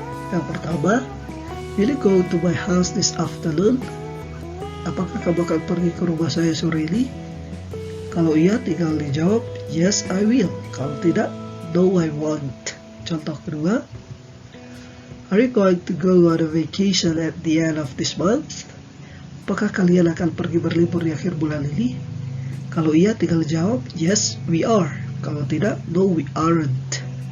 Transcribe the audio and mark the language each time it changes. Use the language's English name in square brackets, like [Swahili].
[Indonesian] Yang pertama, [English] will you go to my house this afternoon? [Indonesian] Apakah kamu akan pergi ke rumah saya sore ini? Kalau iya, tinggal dijawab [English] yes I will. [Indonesian] Kalau tidak, [English] no I won't. [Indonesian] Contoh kedua, [English] are you going to go on a vacation at the end of this month? [Indonesian] Apakah kalian akan pergi berlibur di akhir bulan ini? Kalau iya, tinggal jawab [English] yes we are. [Indonesian] Kalau tidak, [English] no we aren't.